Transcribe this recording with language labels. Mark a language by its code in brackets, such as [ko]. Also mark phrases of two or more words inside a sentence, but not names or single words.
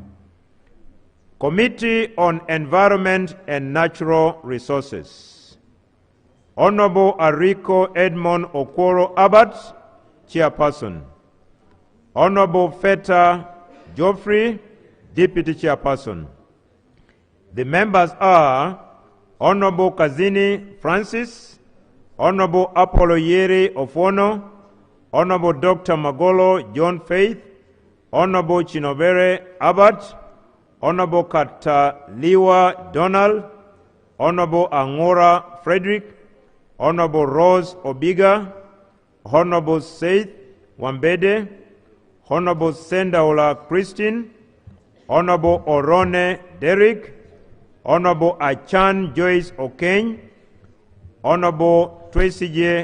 [en] Committee on Environment and Natural Resources. Honorable Ariko Edmond Okworo Abbott, Chairperson. Honorable Feta Geoffrey, Deputy Chairperson. The members are Honorable Kazini Francis, Honorable Apollo Yeri Ofono, Honorable Dr. Magolo John Faith, Honorable Chinobere Abbott, Honorable Kataliwa Donald, Honorable Angora Frederick, Honorable Rose Obiga, Honorable Seth Wambede, Honorable Sendaula Christine, Honorable Orone Derrick, Honorable Achan Joyce Okeny, Honorable Tracy J.